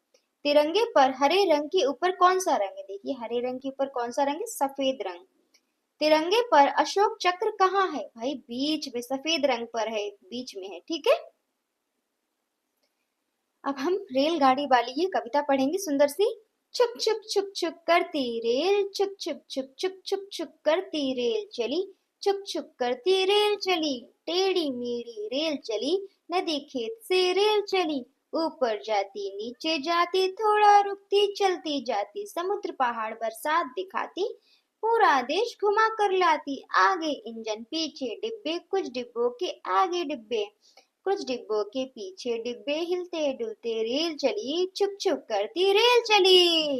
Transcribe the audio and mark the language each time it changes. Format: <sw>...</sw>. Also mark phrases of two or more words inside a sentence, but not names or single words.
<hi>तिरंगे पर हरे रंग के ऊपर कौन सा रंग है? देखिए हरे रंग के ऊपर कौन सा रंग है? सफेद रंग। तिरंगे पर अशोक चक्र कहाँ है? भाई बीच में, सफेद रंग पर है, बीच में है, ठीक है। अब हम रेलगाड़ी वाली ये कविता पढ़ेंगे सुंदर सी। छुक छुक छुक छुक करती रेल, छुक छुक छुक छुक छुक छुक करती रेल चली, छुक छुक करती रेल चली, टेढ़ी मेढ़ी रेल चली, नदी खेत से रेल चली, ऊपर जाती नीचे जाती, थोड़ा रुकती चलती जाती, समुद्र पहाड़ बरसात दिखाती, पूरा देश घुमा कर लाती, आगे इंजन पीछे डिब्बे, कुछ डिब्बों के आगे डिब्बे, कुछ डिब्बों के पीछे डिब्बे, हिलते डुलते रेल चली, छुक छुक करती रेल चली।</hi>